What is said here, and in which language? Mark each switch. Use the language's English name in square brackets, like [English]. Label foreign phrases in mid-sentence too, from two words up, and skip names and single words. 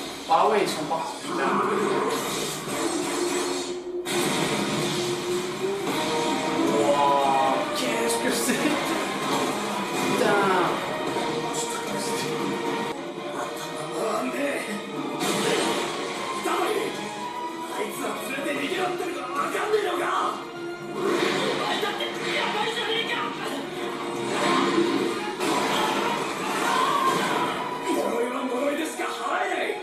[French] Ah ouais, ils sont partis. Putain. Wow, qu'est-ce que c'est? Putain. [Japanese] あいつは連れて逃げろってのが分かんねえのか。お前だってヤバいじゃねえか。呪いは呪いでしか払えない。